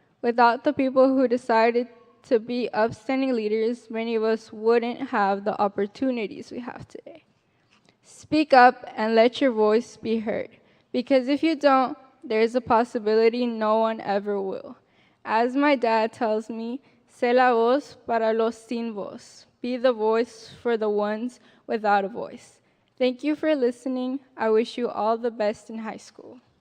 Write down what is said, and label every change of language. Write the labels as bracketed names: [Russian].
[English] Without the people who decided to be upstanding leaders, many of us wouldn't have the opportunities we have today. Speak up and let your voice be heard, because if you don't, there's a possibility no one ever will. As my dad tells me, [Spanish] sé la voz para los sin voz. [English] Be the voice for the ones without a voice. Thank you for listening. I wish you all the best in high school.